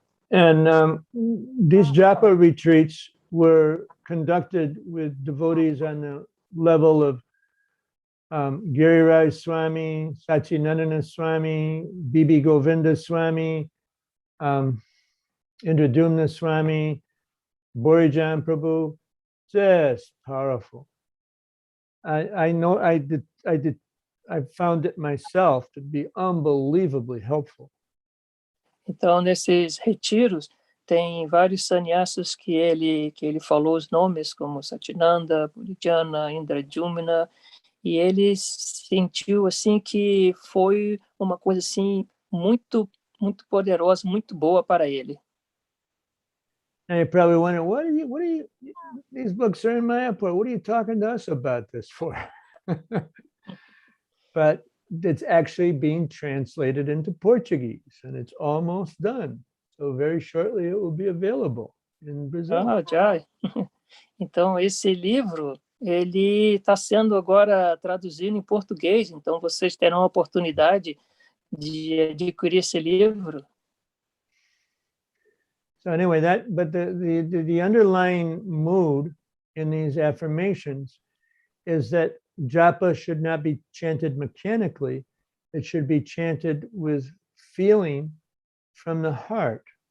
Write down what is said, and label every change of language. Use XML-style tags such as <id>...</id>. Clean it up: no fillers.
<en>These japa retreats were conducted with devotees on the level of Giriraj Swami, Sachinandana Swami, Bibi Govinda Swami, Indradumna Swami, Borijan Prabhu. Just powerful. I know I found it myself to be unbelievably helpful.</en> <pt>Então, nesses retiros, tem vários sannyasas que ele falou os nomes, como Satinanda, Purijana, Indradumna, e ele sentiu assim que foi uma coisa assim muito poderosa, muito boa para ele.</pt> <en>And you probably wonder, what are you, these books are in Mayapur, what are you talking to us about this for? But it's actually being translated into Portuguese, and it's almost done. So very shortly it will be available in Brazil.</en> <pt>Ah, já. Então, esse livro, ele está sendo agora traduzido em português, então vocês terão a oportunidade de adquirir esse livro.</pt> <en>So anyway, but the underlying mood in these affirmations is that japa should not be chanted mechanically. It should be chanted with feeling from the heart.</en>